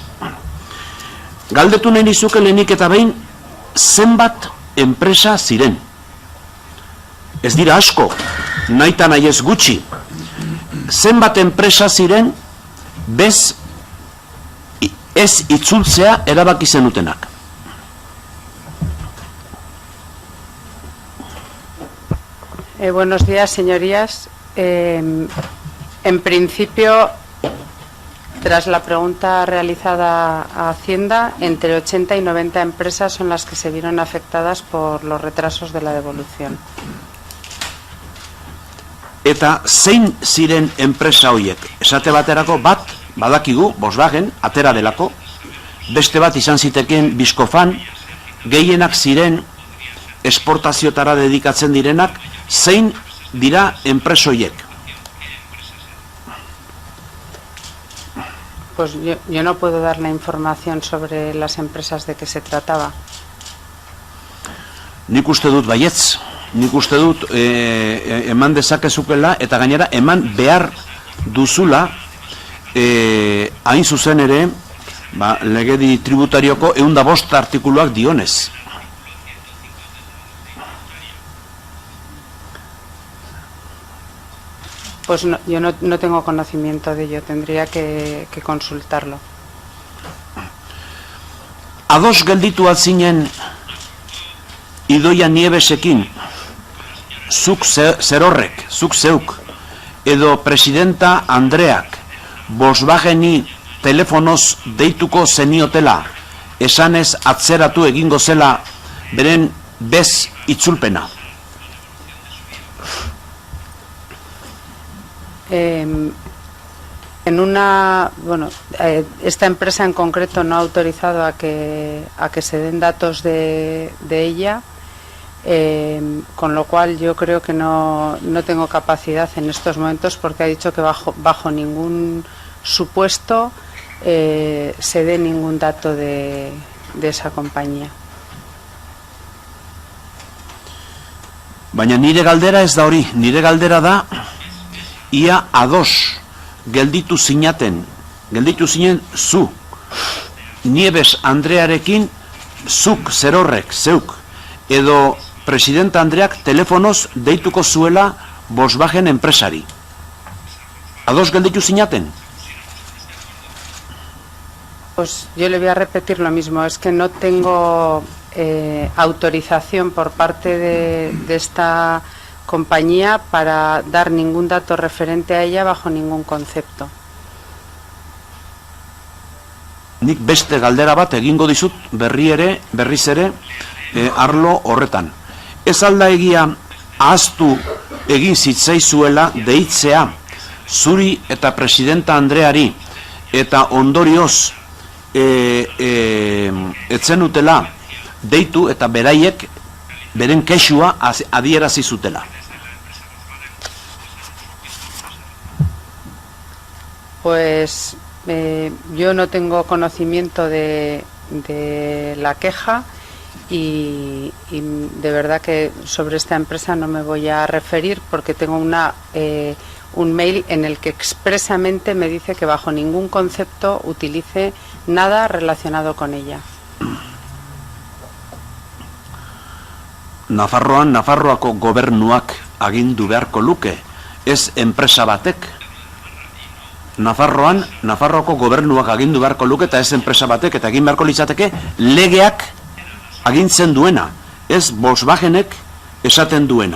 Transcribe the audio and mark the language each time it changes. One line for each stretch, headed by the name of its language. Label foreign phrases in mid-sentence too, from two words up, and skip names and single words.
Basque: Galdetu nahi nizuke lehenik eta behin, zenbat enpresa ziren. Ez dira asko, nahita nahi ez gutxi. Zenbat enpresa ziren, bez ez itzultzea erabaki zenutenak.
Spanish: Buenos días, señorías. En principio, tras la pregunta realizada a Hacienda, entre 80 y 90 empresas son las que se vieron afectadas por los retrasos de la devolución.
Basque: Eta zein ziren enpresa horiek? Esate baterako bat, badakigu, Volkswagen, atera delako, beste bat izan zitekeen Viscofan, gehienak ziren esportaziotara dedikatzen direnak, zein dira enpresa horiek?
Spanish: Pues yo no puedo dar la información sobre las empresas de que se trataba.
Basque: Nik uste dut baietz. Nik uste dut eman dezakezukela eta gainera eman behar duzula hain zuzen ere legedi tributarioko 105 artikuluak dionez.
Spanish: Pues no, yo no tengo conocimiento de ello, tendría que consultarlo.
Basque: Ados gelditu atzinen Idoia Nievesekin, zuk zerorrek, zuk zeuk, edo presidenta Andreak, Volkswageni telefonoz deituko zeniotela, esanez atzeratu egingo zela beren bez itzulpena.
Spanish: Esta empresa en concreto no ha autorizado a que se den datos de ella, con lo cual yo creo que no tengo capacidad en estos momentos, porque ha dicho que bajo ningún supuesto se dé ningún dato de esa compañía.
Basque: Baina nire galdera ez da hori, nire galdera da ia ados gelditu zinen zu, Nieves Andrearekin, zuk zerorrek, zeuk, edo presidenta Andreak telefonoz deituko zuela Volkswagen enpresari. Ados gelditu zinaten?
Spanish: Pues yo le voy a repetir lo mismo, es que no tengo autorización por parte de esta compañía para dar ningún dato referente a ella bajo ningún concepto.
Basque: Nik beste galdera bat egingo dizut berriz ere arlo horretan. Ez alda egia ahaztu egin zitzaizuela deitzea zuri eta presidenta Andreari eta ondorioz etzenutela deitu eta beraiek beren kexua adierazi zutela.
Spanish: Pues yo no tengo conocimiento de la queja y de verdad que sobre esta empresa no me voy a referir porque tengo un mail en el que expresamente me dice que bajo ningún concepto utilice nada relacionado con ella.
Basque: Nafarroako gobernuak agindu beharko luke, ez enpresa batek. Nafarroako gobernuak agindu beharko luke eta ez enpresa batek, eta egin beharko litzateke legeak agintzen duena, ez Volkswagenek esaten duena.